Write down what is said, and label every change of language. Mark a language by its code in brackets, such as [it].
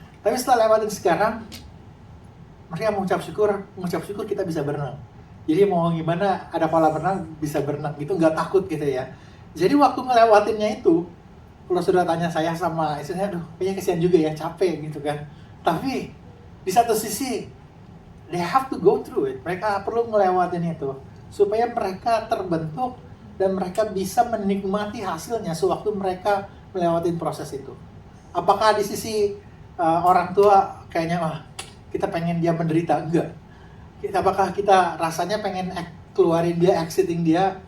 [id] Tapi setelah lewatin sekarang, mereka mengucap syukur kita bisa berenang. Jadi mau gimana, ada kolam renang, bisa berenang gitu, nggak takut gitu ya. Jadi waktu ngelewatinnya itu, kalau sudah tanya saya sama istri saya, aduh kayaknya kesian juga ya, capek gitu kan. Tapi di satu sisi, [en] they have to go through it. [id] Mereka perlu ngelewatin itu supaya mereka terbentuk dan mereka bisa menikmati hasilnya sewaktu mereka melewatin proses itu. Apakah di sisi orang tua kayaknya kita pengen dia menderita? Enggak. Apakah kita rasanya pengen keluarin dia, exiting dia?